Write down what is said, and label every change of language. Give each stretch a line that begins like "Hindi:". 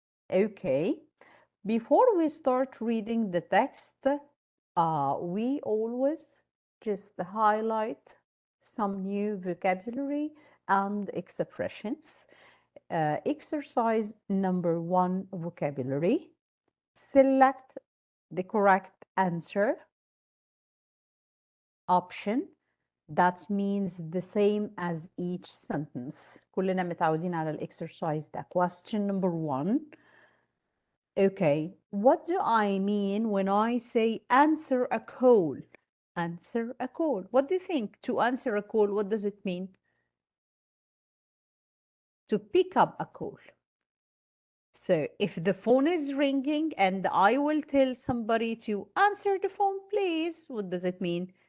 English: Okay, before we start reading the text, we always just highlight some new vocabulary and expressions. Exercise number 1, vocabulary. Select the correct answer. Option that means the same as each sentence.
Arabic: كلنا متعودين على الexercise ده.
English: Question number 1. Okay, what do I mean when I say answer a call? Answer a call. What do you think? To answer a call, what does it mean? To pick up a call. So if the phone is ringing and I will tell somebody to answer the phone, please, what does it mean?